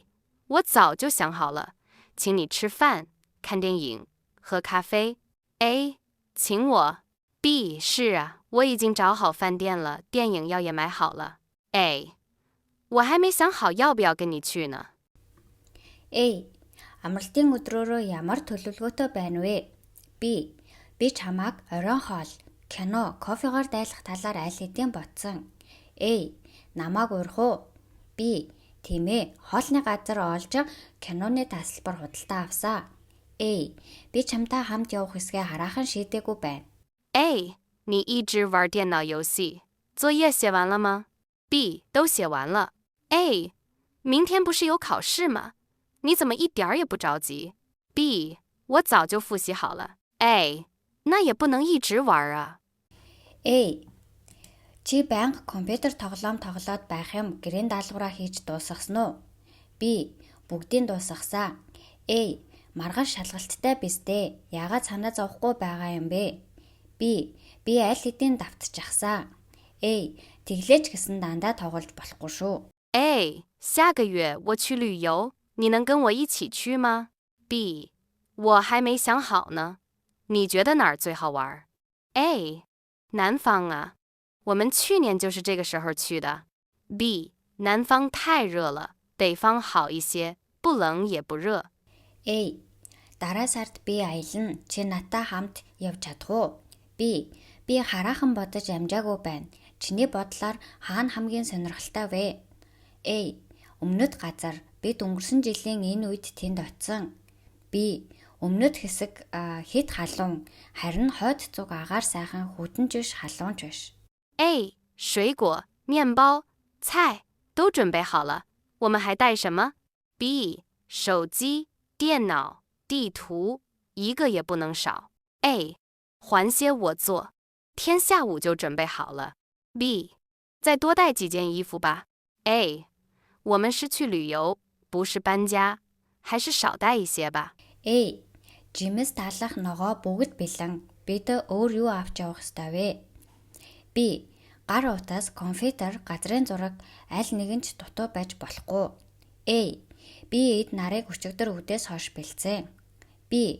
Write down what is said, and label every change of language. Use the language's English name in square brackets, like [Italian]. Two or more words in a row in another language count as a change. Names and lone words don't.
[Chinese] 我早就想好了，请你吃饭、看电影、喝咖啡 A. 请我 B. 是啊，我已经找好饭店了，电影票也买好了 A. 我还没想好要不要跟你去呢 [Mongolian] A. Амралтын өдрөөрөө ямар төлөвлөгөөтэй байна вэ? B. Би чамайг оройн хоол, кино, кофегаар дайлах талаар аль хэдийн бодсон. A. Намайг урих уу? B. Тийм ээ, хоолны газар олж киноны тасалбар худалдаа авсаа. A. Би чамтай хамт явах хэсгээ хараахан шийдээгүй байна. [Chinese] A. 你一直玩电脑游戏，作业写完了吗 B. 都写完了 A. 明天不是有考试吗？你怎么一点儿也不着急 B. 我早就复习好了 A. 那也不能一直玩啊 [Mongolian] A. Чи байнга компьютер тоглоом тоглоод байх юм гэрийн даалгавраа хийж дуусгасан уу? B. Бүгдийг дуусгасан. A. Маргааш шалгалттай биз дээ. Яагаад санаа зовхгүй байгаа юм бэ? B. Би аль хэдийн давтчихсан. A. Тэглээч гэсэн дандаа тоглож болохгүй шүү. [Chinese] A. 下个月我去旅游，你能跟我一起去吗 B. 我还没想好呢，你觉得哪儿最好玩 A. 南方啊，我们去年就是这个时候去的 B. 南方太热了，北方好一些，不冷也不热 [Mongolian] A. Дараа сард би аялна. Чи надтай хамт явж чадах уу? B. Би хараахан бодож амжаагүй байна. Чиний бодлоор хаана хамгийн сонирхолтой вэ? A. Өмнөд газар. Бид өнгөрсөн жилийн энэ үед тэнд очисон. B. Өмнөд хэсэг хэд халуун. Харин хойд зүг агаар сайхан хүтэнж биш халуунч биш. [Chinese] A. 水果、面包、菜都准备好了，我们还带什么 B. 手机、电脑、地图，一个也不能少 A. 还些我做，天下午就准备好了 B. 再多带几件衣服吧 A. 我们是去旅游，不是搬家，还是少带一些吧 [Mongolian] A. Жимс талах ногоо бүгд бэлэн. Бид өөр юу авч явах ёстой вэ? B. Гар утас, компьютер, газрын зураг аль нэг нь ч дутуу байж болохгүй. A. Би эд нарыг өчигдөр үдээс хойш бэлдсэн. B.